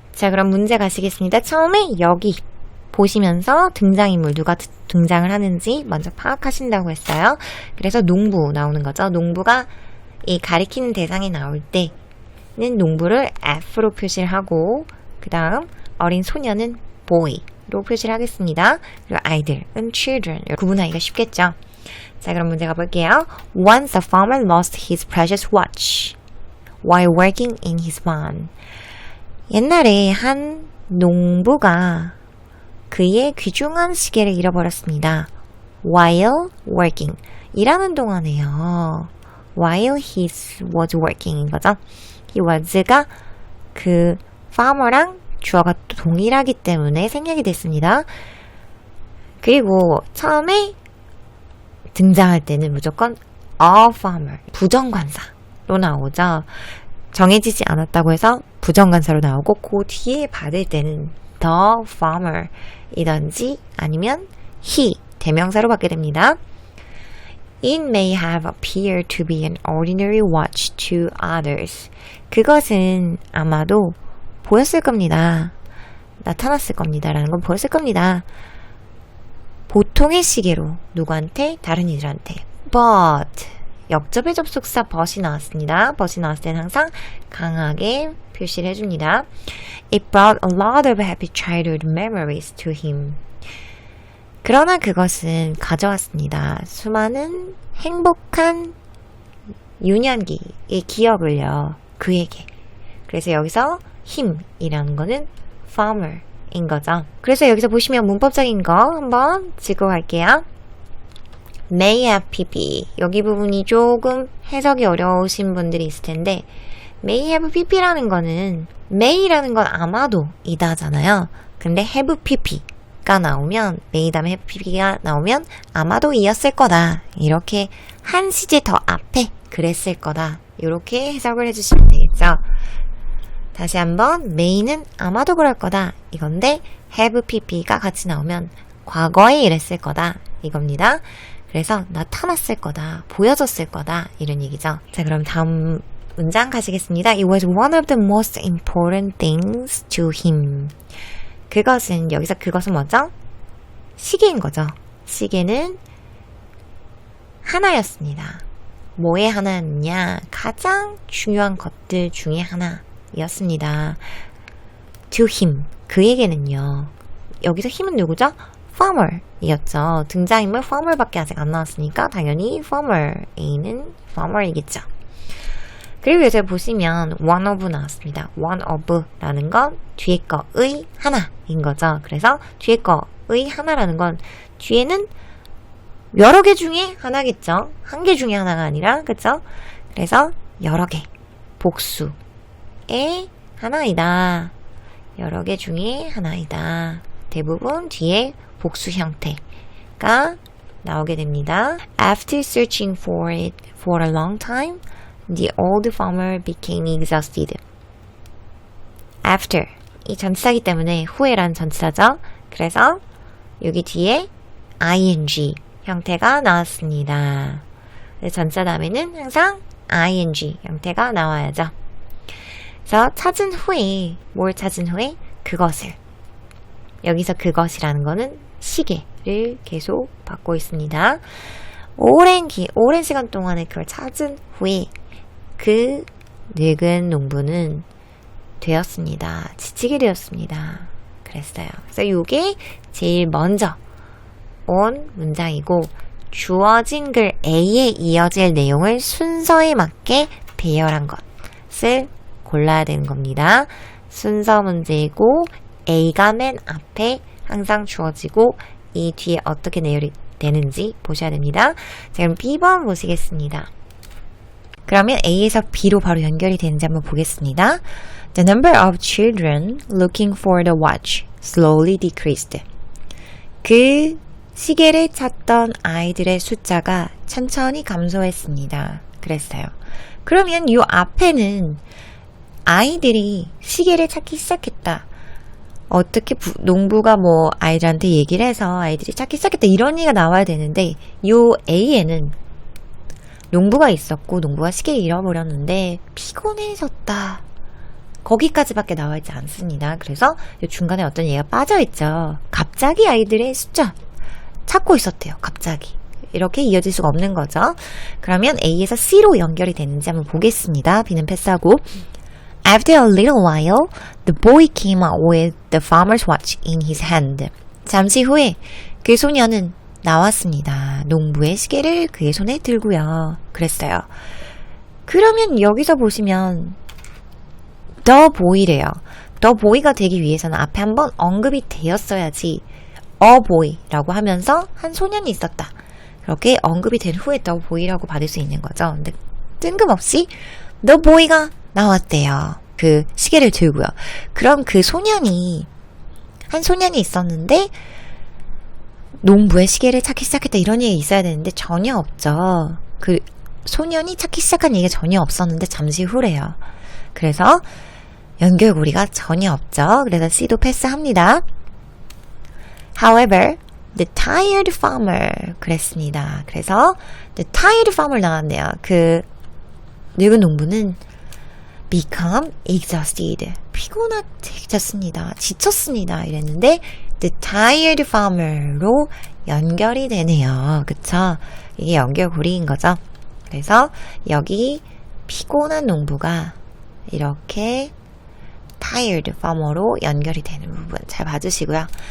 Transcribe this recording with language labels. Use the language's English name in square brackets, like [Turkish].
[Korean] 자, 그럼 문제 가시겠습니다. 처음에 여기 보시면서 등장인물 누가 등장을 하는지 먼저 파악하신다고 했어요. 그래서 농부 나오는 거죠. 농부가 이 가리키는 대상이 나올 때는 농부를 F로 표시를 하고, 그 다음 어린 소년은 boy로 표시를 하겠습니다. 그리고 아이들은 children. 구분하기가 쉽겠죠. 자, 그럼 문제 가볼게요. [English] Once a farmer lost his precious watch while working in his barn. [Korean] 옛날에 한 농부가 그의 귀중한 시계를 잃어버렸습니다. [English] While working. [Korean] 일하는 동안에요. [English] While he was working [Korean] 인 거죠. [English] He was [Korean] 가 그 farmer랑 주어가 동일하기 때문에 생략이 됐습니다. 그리고 처음에 등장할 때는 무조건 a farmer, 부정관사로 나오죠. 정해지지 않았다고 해서 부정관사로 나오고, 그 뒤에 받을 때는 the farmer 이든지 아니면 he, 대명사로 받게 됩니다. [English] It may have appeared to be an ordinary watch to others. [Korean] 그것은 아마도 보였을 겁니다. 나타났을 겁니다. 라는 건 보였을 겁니다. 보통의 시계로 누구한테? 다른 이들한테. But 역접의 접속사 but이 나왔습니다. but이 나왔을 때는 항상 강하게 표시를 해줍니다. [English] It brought a lot of happy childhood memories to him. [Korean] 그러나 그것은 가져왔습니다. 수많은 행복한 유년기의 기억을요. 그에게. 그래서 여기서 him이라는 거는 farmer인 거죠. 그래서 여기서 보시면 문법적인 거 한번 짚고 갈게요. [English] May have pp. [Korean] 여기 부분이 조금 해석이 어려우신 분들이 있을 텐데, may have pp라는 거는 may라는 건 아마도 이다잖아요. 근데 have pp가 나오면, may 다음에 have pp가 나오면 아마도 이었을 거다. 이렇게 한 시제 더 앞에 그랬을 거다. 이렇게 해석을 해주시면 되겠죠. 다시 한번 may는 아마도 그럴 거다 이건데, have pp가 같이 나오면 과거에 이랬을 거다 이겁니다. 그래서 나타났을 거다, 보여졌을 거다 이런 얘기죠. 자, 그럼 다음 문장 가시겠습니다. [English] It was one of the most important things to him. [Korean] 그것은, 여기서 그것은 뭐죠? 시계인 거죠. 시계는 하나였습니다. 뭐의 하나였냐? 가장 중요한 것들 중에 하나였습니다. [English] To him, [Korean] 그에게는요. 여기서 힘은 누구죠? farmer 이었죠. 등장인물 farmer 밖에 아직 안 나왔으니까 당연히 farmer, A는 farmer이겠죠. 그리고 여기서 보시면 one of 나왔습니다. one of 라는 건 뒤에 거의 하나인 거죠. 그래서 뒤에 거의 하나라는 건 뒤에는 여러 개 중에 하나겠죠. 한 개 중에 하나가 아니라, 그쵸? 그래서 여러 개, 복수의 하나이다. 여러 개 중에 하나이다. 대부분 뒤에 복수 형태가 나오게 됩니다. [English] After searching for it for a long time, the old farmer became exhausted. [Korean] After 이 전치사기 때문에 후에란 전치사죠. 그래서 여기 뒤에 ing 형태가 나왔습니다. 전치사 다음에는 항상 ing 형태가 나와야죠. 그래서 찾은 후에 뭘 찾은 후에 그것을 여기서 그것이라는 거는 시계를 계속 받고 있습니다. 오랜 시간 동안에 그걸 찾은 후에 그 늙은 농부는 되었습니다. 지치게 되었습니다. 그랬어요. 그래서 이게 제일 먼저 온 문장이고 주어진 글 A에 이어질 내용을 순서에 맞게 배열한 것을 골라야 되는 겁니다. 순서 문제이고 A가 맨 앞에 항상 주어지고 이 뒤에 어떻게 내열이 되는지 보셔야 됩니다. 자, 그럼 B번 보시겠습니다. 그러면 A에서 B로 바로 연결이 되는지 한번 보겠습니다. [English] The number of children looking for the watch slowly decreased. [Korean] 그 시계를 찾던 아이들의 숫자가 천천히 감소했습니다. 그랬어요. 그러면 이 앞에는 아이들이 시계를 찾기 시작했다. 어떻게 농부가 뭐 아이들한테 얘기를 해서 아이들이 찾기 시작했다. 이런 얘기가 나와야 되는데 이 A에는 농부가 있었고 농부가 시계를 잃어버렸는데 피곤해졌다. 거기까지밖에 나와 있지 않습니다. 그래서 중간에 어떤 얘기가 빠져있죠. 갑자기 아이들의 숫자 찾고 있었대요. 갑자기. 이렇게 이어질 수가 없는 거죠. 그러면 A에서 C로 연결이 되는지 한번 보겠습니다. B는 패스하고 [English] After a little while, the boy came out with the farmer's watch in his hand. [Korean] 잠시 후에 그 소년은 나왔습니다. 농부의 시계를 그의 손에 들고요. 그랬어요. 그러면 여기서 보시면 the boy래요. the boy가 되기 위해서는 앞에 한번 언급이 되었어야지 a boy라고 하면서 한 소년이 있었다. 그렇게 언급이 된 후에 the boy라고 받을 수 있는 거죠. 근데 뜬금없이 the boy가 나왔대요. 그 시계를 들고요. 그럼 그 소년이 한 소년이 있었는데 농부의 시계를 찾기 시작했다 이런 얘기 있어야 되는데 전혀 없죠. 그 소년이 찾기 시작한 얘기가 전혀 없었는데 잠시 후래요. 그래서 연결고리가 전혀 없죠. 그래서 C도 패스합니다. [English] However, the tired farmer [Korean] 그랬습니다. 그래서 the tired farmer 나왔네요. 그 늙은 농부는 [English] become exhausted. [Korean] 피곤해졌습니다. 지쳤습니다. 이랬는데 the tired farmer로 연결이 되네요. 그쵸? 이게 연결고리인 거죠. 그래서 여기 피곤한 농부가 이렇게 tired farmer로 연결이 되는 부분 잘 봐주시고요.